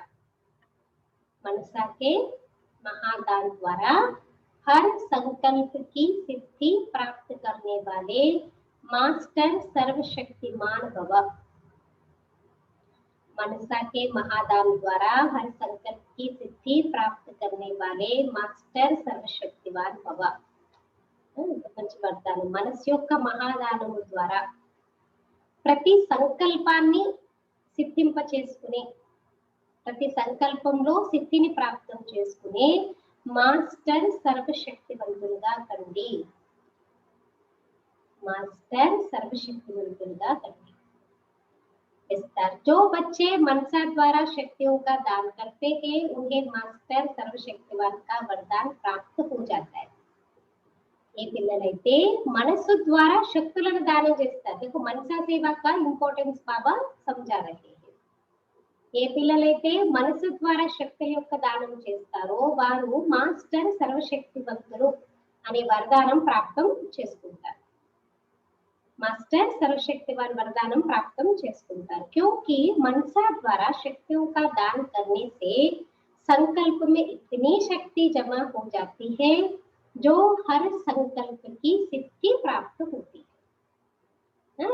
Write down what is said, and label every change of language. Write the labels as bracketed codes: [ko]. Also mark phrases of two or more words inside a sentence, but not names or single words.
[hi] मनसा के महादान द्वारा हर संकल्प की सिद्धि प्राप्त करने वाले मास्टर सर्वशक्तिमान भव। मनसा के महादान द्वारा हर संकल्प की सिद्धि प्राप्त करने वाले मास्टर सर्वशक्तिवान भव। [te] మంచి వరదానం, మనసు యొక్క మహాదానము ద్వారా ప్రతి సంకల్పాన్ని సిద్ధింప చేసుకుని, ప్రతి సంకల్పంలో సిద్ధిని ప్రాప్తం చేసుకుని మాస్టర్ సర్వశక్తివంతులుగా కండి। మాస్టర్ సర్వశక్తివంతులుగా కండి। [hi] जो बच्चे मनसा द्वारा शक्तियों का दान करते हैं उन्हें मास्टर सर्वशक्तिवान का वरदान प्राप्त हो जाता है। [te] ఏ పిల్లలైతే మనసు ద్వారా శక్తులను దానం చేస్తారు, [hi] देखो मनसा सेवा का इंपॉर्टेंस बाबा समझा रहे हैं। [te] ఏ పిల్లలైతే మనసు ద్వారా శక్తుల యొక్క దానం చేస్తారో వారు మాస్టర్ సర్వశక్తివంతులు అనే వరదానం ప్రాప్తం చేసుకుంటారు। మాస్టర్ సర్వశక్తివాన్ వరదానం ప్రాప్త చేసుకుంటారు। [hi] क्योंकि मनसा द्वारा शक्तियों का दान करने से संकल्प में इतनी शक्ति जमा हो जाती है जो हर संकल्प की सिद्धि प्राप्त होती है।